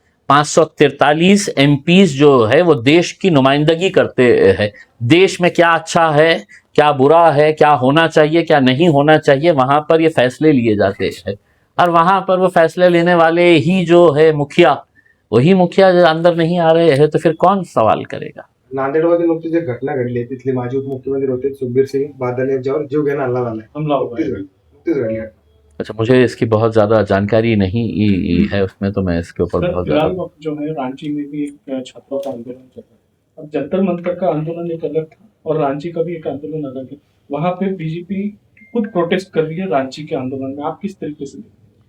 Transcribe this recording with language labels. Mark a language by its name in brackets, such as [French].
[Hindi] 543 MPs जो है वो देश की नुमाइंदगी करते हैं। देश में क्या अच्छा है, क्या बुरा है, क्या होना चाहिए, क्या नहीं होना चाहिए, वहां पर ये फैसले लिए जाते हैं। और वहां पर वो फैसले लेने वाले ही जो है मुखिया, वही मुखिया जो अंदर नहीं आ रहे हैं तो फिर कौन सवाल करेगा। [Marathi] नांदेडमध्ये नुकतीच एक घटना घडली आहे, तिथले माजी उपमुख्यमंत्री होते सुखबीर सिंग बादल यांच्यावर जीवघेणा हल्ला झालाय, [Hindi] हमला हुआ है। [Marathi] नुकतीच घडली आहे। [Hindi] अच्छा, मुझे इसकी बहुत ज़्यादा जानकारी नहीं है उसमें, तो मैं इसके ऊपर सर, बहुत फिलहाल ज़्यादा। वक्त जो है रांची में भी एक छात्रों का आंदोलन चल रहा है। अब जंतर मंतर का आंदोलन एक अलग था और रांची का भी एक आंदोलन अलग है। वहां पे बीजेपी खुद प्रोटेस्ट कर रही है रांची के आंदोलन में, आप किस तरीके से देखते हैं?